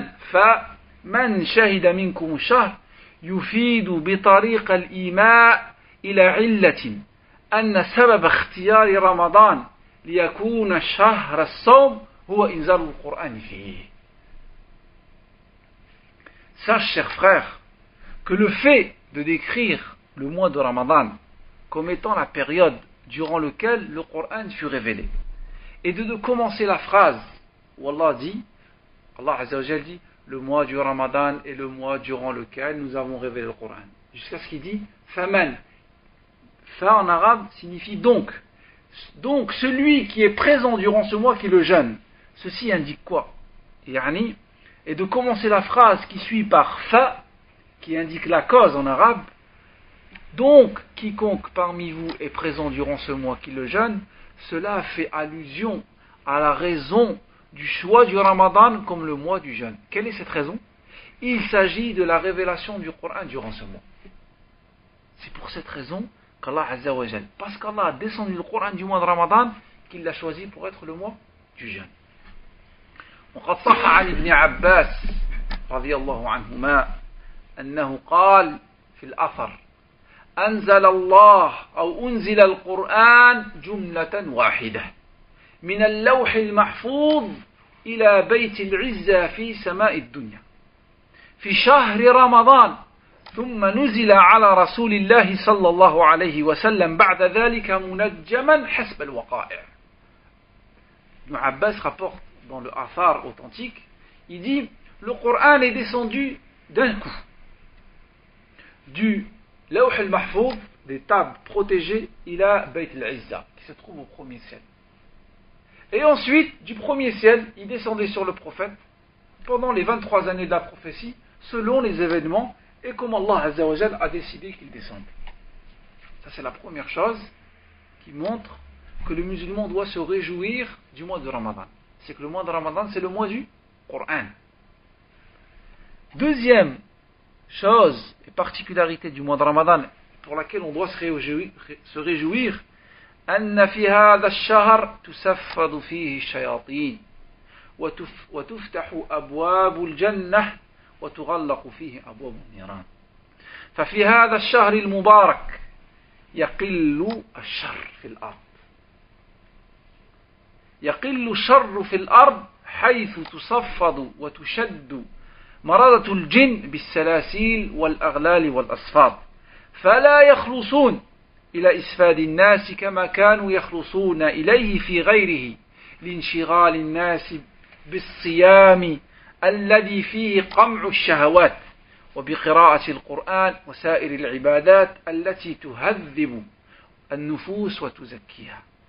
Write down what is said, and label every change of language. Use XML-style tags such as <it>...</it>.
<ar>فمن شهد منكم الشهر يفيد بطريق الإيماء إلى علة أن سبب اختيار رمضان ليكون شهر الصوم هو إنزال القرآن فيه.</ar> <fr>Sache, chers frères, que le fait de décrire le mois de Ramadan comme étant la période durant laquelle le Coran fut révélé, et de commencer la phrase où Allah dit, Allah Azza wa Jal dit, le mois du Ramadan est le mois durant lequel nous avons révélé le Coran, jusqu'à ce qu'il dit faman. Fa en arabe signifie donc. Donc celui qui est présent durant ce mois qui le jeûne. Ceci indique quoi? Yani, et de commencer la phrase qui suit par fa, qui indique la cause en arabe. Donc quiconque parmi vous est présent durant ce mois qui le jeûne, cela fait allusion à la raison du choix du Ramadan comme le mois du jeûne. Quelle est cette raison? Il s'agit de la révélation du Coran durant ce mois. C'est pour cette raison qu'Allah Azza wa Jal, parce qu'Allah a descendu le Coran du mois de Ramadan, qu'il l'a choisi pour être le mois du jeûne.</fr> <ar>وقد صح عن ابن عباس رضي الله عنهما أنه قال في الأثر أنزل الله أو أنزل القرآن جملة واحدة من اللوح المحفوظ إلى بيت العزة في سماء الدنيا في شهر رمضان ثم نزل على رسول الله صلى الله عليه وسلم بعد ذلك منجما حسب الوقائع.</ar> <fr>Ibn Abbas rapporte dans le Athar authentique, il dit le Coran est descendu d'un coup du Lawh al-Mahfouz, des tables protégées,</fr> <ar>ila Bayt al-Izza,</ar> <fr>qui se trouve au premier ciel. Et ensuite, du premier ciel, il descendait sur le prophète pendant les 23 années de la prophétie, selon les événements et comme Allah Azza wa Jal a décidé qu'il descende. Ça, c'est la première chose qui montre que le musulman doit se réjouir du mois de Ramadan. C'est que le mois de Ramadan, c'est le mois du Coran. Deuxième chose et particularité du mois de Ramadan pour laquelle on doit se réjouir,</fr> <ar>أن في هذا الشهر تسفد فيه الشياطين وتفتح أبواب الجنة وتغلق فيه أبواب النيران. ففي هذا الشهر المبارك يقل الشر في الأرض. يقل الشر في الأرض حيث تصفد وتشد مرضة الجن بالسلاسل والأغلال والأصفاد فلا يخلصون إلى إسفاد الناس كما كانوا يخلصون إليه في غيره لانشغال الناس بالصيام الذي فيه قمع الشهوات وبقراءة القرآن وسائر العبادات التي تهذب النفوس وتزكيها.</ar>